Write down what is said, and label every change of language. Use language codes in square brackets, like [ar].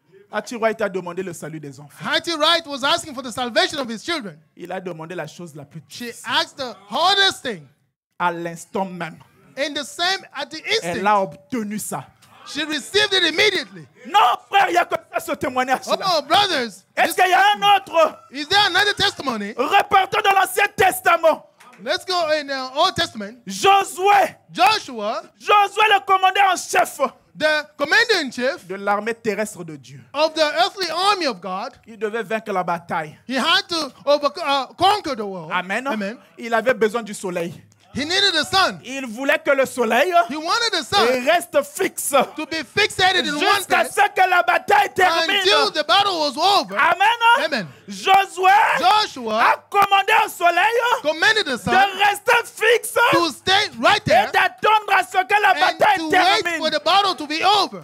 [fr] Archie White a demandé le salut des enfants. [en] Archie Wright was asking for the salvation of his children. [fr] Il a demandé la chose la plus [en] She [fr] difficile. [en] asked the hardest thing. [fr] À l'instant même, [en] In the same, at the [fr] elle [en] instant, [fr] a obtenu ça. [en] she received it immediately. [fr] Non, frère, il y a que ça, ce témoignage-là. [en] Oh, brothers, [fr] Est-ce qu'il y a un autre? [en] is there another testimony? [fr] Repartons dans l'Ancien Testament. [en] Let's go in the Old Testament. [fr] Josué. [en] Joshua, [fr] Josué, le commandant en chef [en] the commander-in-chief [fr] de l'armée terrestre de Dieu. [en] of the earthly army of God, [fr] Il devait vaincre la bataille. [en] he had to conquer the world. Amen. Amen. [fr] Il avait besoin du soleil. [en] He needed the sun. [fr] Il voulait que le soleil [en] He wanted the sun [fr] reste fixe [en] to be fixated in one [fr] jusqu'à [en] place [fr] ce que la bataille termine. [en] until the battle was over. Amen. Amen. [fr] Josué a [en] Joshua [fr] commandé au soleil [en] commanded the sun [fr] de rester fixe [en] to stay right [fr] et [en] there [fr] d'attendre à ce que la [en] and [fr] bataille [en] to wait [fr] termine. [en] for the battle to be over.